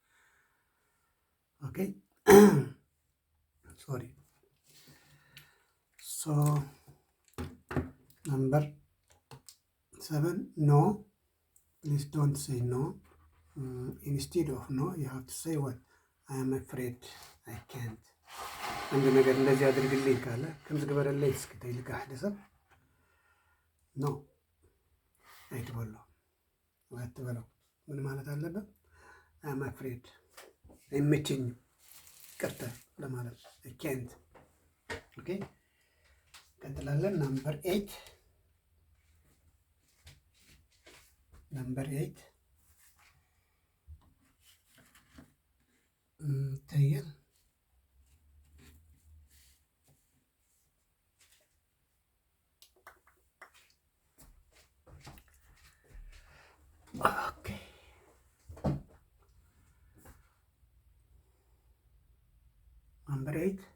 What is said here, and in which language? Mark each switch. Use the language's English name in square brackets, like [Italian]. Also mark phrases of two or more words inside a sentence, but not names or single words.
[English] Okay sorry. So number 7 no, please don't say no. Instead of no you have to say what? I am afraid I can't [Amharic] አንድ ነገር እንደዚህ አድርግልኝ ካለ [Tigrinya] ከምዝ ግበረለይ እስኪ ተይልካ ሓደ ሰብ ኖ አይትበሎ [Amharic] አትበለው። ምን ማለት አለበት? [English] am afraid [Amharic] አይመቸኝም፣ ቅርታ ለማለት ኬንት። ኦኬ ቀጥላለን። ናምበር 8 ይታያል። ኦኬ ናምበር 8